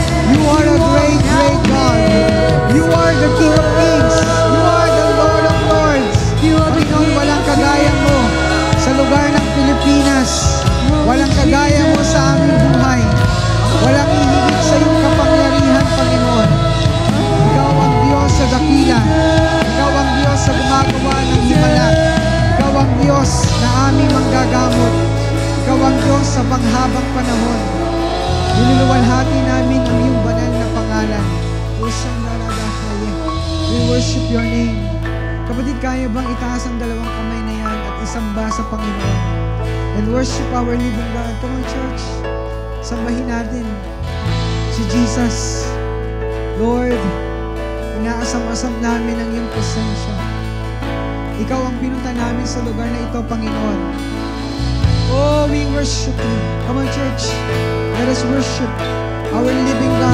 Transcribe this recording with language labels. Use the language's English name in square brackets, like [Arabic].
[English] You are a great, great God. You are the King of Kings. You are the Lord of Lords. [Filipino] Panginoon, walang kagaya mo sa lugar ng Pilipinas. Walang kagaya mo sa aming buhay. Walang ihigit sa iyong kapangyarihan, Panginoon. Ikaw ang Diyos sa dakila. Ikaw ang Diyos sa gumagawa ng himala. Ikaw ang Diyos na aming manggagamot. Ikaw ang Diyos sa panghabang panahon. Niluluwalhati namin ang iyong banal na pangalan. [English] We worship your name. [Filipino] Kapatid, kaya bang itaas ang dalawang kamay na yan at isamba sa Panginoon? [English] And worship our living God. Come on, church. [Filipino] Sambahin natin si Jesus. Lord, inaasam-asam namin ang iyong presensya. Ikaw ang pinunta namin sa lugar na ito, Panginoon. [English] Oh, we worship you. Come on, church. Let us worship our living God.